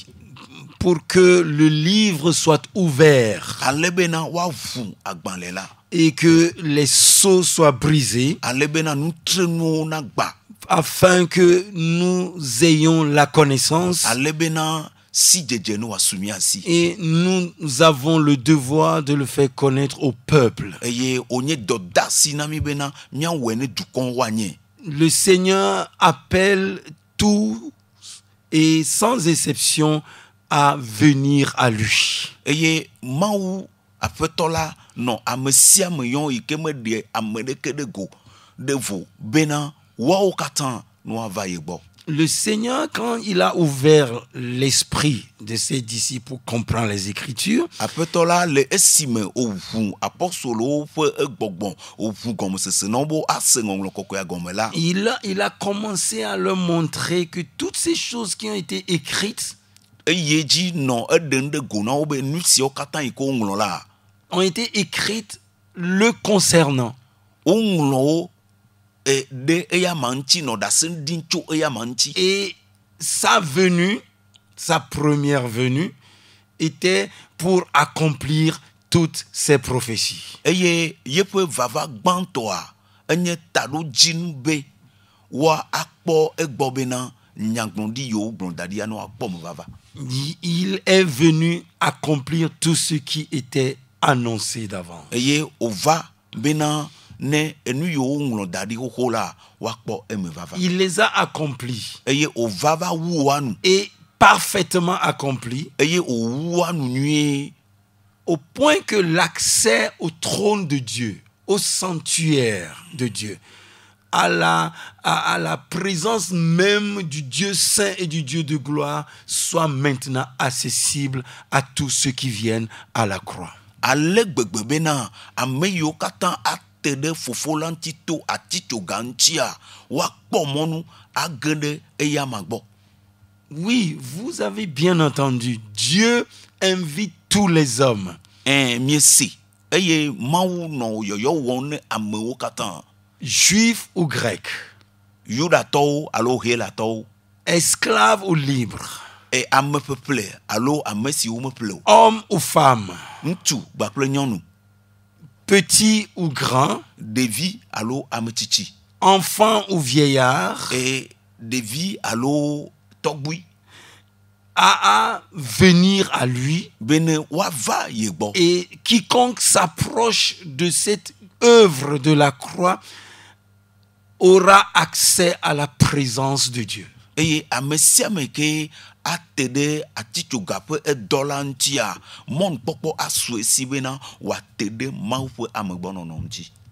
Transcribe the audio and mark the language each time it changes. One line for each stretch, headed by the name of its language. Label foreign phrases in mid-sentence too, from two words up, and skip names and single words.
French: Pour que le livre soit ouvert
Ewe: Ale bena woaʋu agbalẽ la.
French: et que les sceaux soient brisés,
Ewe: Ale bena nutrenuwo nagba.
French: afin que nous ayons la connaissance.
Ewe: Ale bena si dzedze ne wòasu mía si.
French: Et nous avons le devoir de le faire connaître au peuple.
Ewe: Eye wònye dɔdeasi na mí bena míawɔe ne dukɔwo woanye.
French: Le Seigneur appelle tous et sans exception à venir à lui.
Ewe: Eye Mawu Aƒetɔ la nɔ ame sia ame yɔm yi ke meɖe ame ɖeke ɖe go ɖe vo bena woawo katã ne woava ye gbɔ.
French: Le Seigneur, quand il a ouvert l'esprit de ses disciples pour comprendre les Écritures,
Ewe: Aƒetɔ la le esime wòʋu apɔstolowo ƒe egbɔgbɔ wòʋu gɔmesese na wo be ase ŋɔŋlɔ kɔkɔea gɔme la.
French: il a commencé à leur montrer que toutes ces choses qui ont été écrites
Ewe: Eye dzi nɔ eɖem ɖe go na wo be nu siwo katã yi ke woŋlɔ la
French: ont été écrites le concernant.
Ewe: woŋlɔ wo ɖe eya ma ŋuti nɔ ɖase ɖim tso eya ma ŋuti.
French: Et sa venue, sa première venue, était pour accomplir toutes ces prophéties.
Ewe: Eye yeƒe vava gbãtɔa enye taɖodzinu be woakpɔ egbɔ bena nyagblɔɖi yiwo gblɔ da ɖi ne woakpɔ me vava.
French: Il est venu accomplir tout ce qui était annoncé d'avant.
Ewe: Eye wòva bena ne enu yiwo ŋlɔ da ɖi xoxo la woakpɔ eme vava.
French: Il les a accomplis
Ewe: Eye wòva va wu woa nu.
French: et parfaitement accomplis,
Ewe: Eye wòwu woa nu nyuie.
French: au point que l'accès au trône de Dieu, au sanctuaire de Dieu, à la présence même du Dieu saint et du Dieu de gloire soit maintenant accessible à tous ceux qui viennent à la croix.
Ewe: Ale gbegbe bena ame yiwo katã ate ɖe fofo la ŋuti to atitsoga ŋutia woakpɔ mɔnu age ɖe eya ma gbɔ.
French: Oui, vous avez bien entendu, Dieu invite tous les hommes.
Ewe: Miese eye Mawu nɔ yɔyɔ wɔm ne amewo katã.
French: Juifs ou grecs,
Ewe: Yudatɔwo alo helatɔwo.
French: esclaves ou libres,
Ewe: Ame ƒeƒle alo ame siwo meƒle o.
French: hommes ou femmes,
Ewe: Ŋutsu kpakple nyɔnu.
French: petits ou grands,
Ewe: Ɖevi alo ame tsitsi.
French: enfants ou vieillards,
Ewe: Ɖevi alo tɔgbui.
French: à venir à lui.
Ewe: Bene woava ye gbɔ.
French: Et quiconque s'approche de cette œuvre de la croix aura accès à la présence de Dieu.
Ewe: Eye ame sia ame ke ate ɖe atitsoga ƒe edɔ la ŋutia mɔnukpɔkpɔ asu esi bena wòate ɖe Mawu ƒe amegbɔnɔnɔ ŋuti.